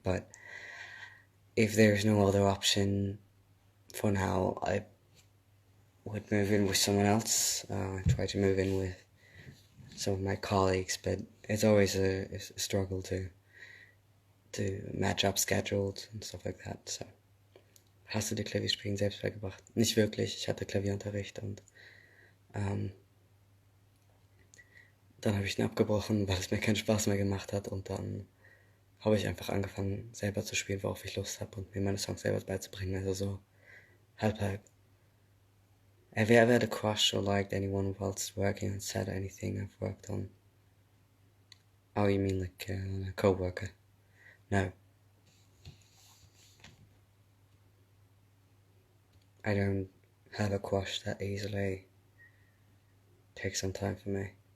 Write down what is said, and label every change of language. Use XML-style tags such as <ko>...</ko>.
<en>But if there's no other option for now, I would move in with someone else. Try to move in with some of my colleagues, but it's always a struggle to match up schedules and stuff like that.</en> <de>So, hast du dir Klavierspielen selbst beigebracht? Nicht wirklich. Ich hatte Klavierunterricht und Dann habe ich ihn abgebrochen, weil es mir keinen Spaß mehr gemacht hat und dann habe ich einfach angefangen, selber zu spielen, worauf ich Lust habe und mir meine Songs selber beizubringen, also so halb halb.</de> <en>Have you ever had a crush or liked anyone whilst working on set or anything I've worked on? Oh, you mean like a co-worker? No. I don't have a crush that easily. It takes some time for me.</en>